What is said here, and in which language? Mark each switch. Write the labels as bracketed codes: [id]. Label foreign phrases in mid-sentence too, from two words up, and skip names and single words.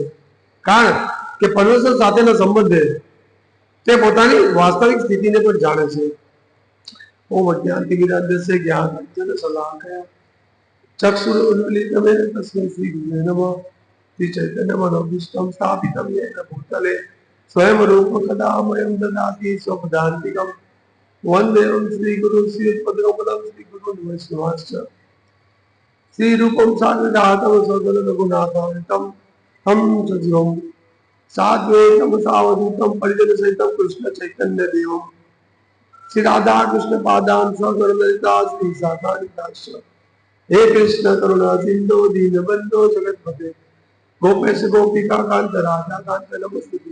[gu] કારણ કે પરમેશ્વર સાથેના સંબંધે તે પોતાની વાસ્તવિક સ્થિતિને પણ જાણે છે. [sa] ઓમ અજ્ઞાનતિમિરાન્ધસ્ય જ્ઞાનાંજન શલાકયા ચક્ષુરુન્મીલિતમેન તસ્मै શ્રી ગુરુવે નમઃ. શ્રી ચૈતન્યમનોભીષ્ટં સ્થાપિतं येन भूतले स्वयं रूप कदा मह्यं ददाति स्वपदान्तिकं वन्देऽहं श्रीगुरुं श्रीयुतपदकमलं श्रीगुरुन् वैष्णवांश्च श्रीरूपं साग्रजातं सद्गुणरघुनाथान्वितं तं सजीवं साद्वैतं सावधूतं परिजनसहितं कृष्णचैतन्यदेवं श्री राधा कृष्ण पादान् सगणललिता श्री शाखानिताश्च हे कृष्ण करुणा सिन्धो दीनबन्धो जगत्पते गोपेश गोपिका कांत राधा कांत नमस्ते.